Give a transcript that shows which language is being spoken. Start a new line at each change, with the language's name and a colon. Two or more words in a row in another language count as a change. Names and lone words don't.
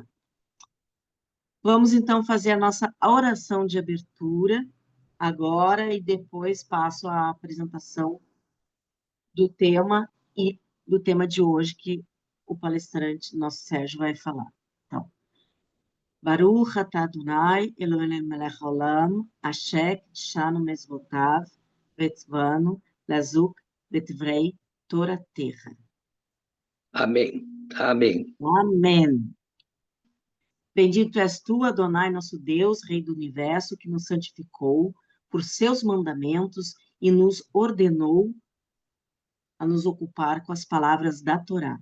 Portuguese: Vamos, então, fazer a nossa oração de abertura agora e depois passo a apresentação do tema e do tema de hoje que o palestrante, nosso Sérgio, vai falar. Então,
Hebrew: ברוך אתה אדוני אלוהינו מלך העולם אשר קידשנו מצוותיו וציוונו לעסוק בדברי תורתך.
Portuguese: Amém. Amém. Amém. Bendito és tu, Adonai, nosso Deus, Rei do Universo, que nos santificou por seus mandamentos e nos ordenou a nos ocupar com as palavras da Torá.